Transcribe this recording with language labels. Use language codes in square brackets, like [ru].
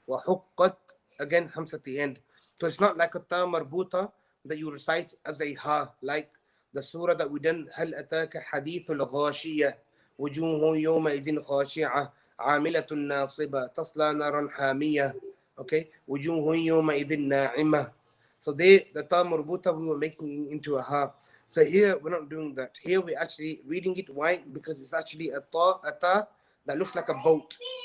[en] وَحُقَّتْ, again hams at the end. So it's not like a ta marbuta that you recite as a ha, like the surah that we done, [ar] هل أتاك حديث الغاشية وجوه يومئذ خاشعة عاملة ناصبة تصلى نارا حامية. Okay, وجوه يومئذ ناعمة. [en] So the ta marbuta we were making into a ha. So here we're not doing that. Here we're actually reading it. Why? Because it's actually a ta that looks like a boat.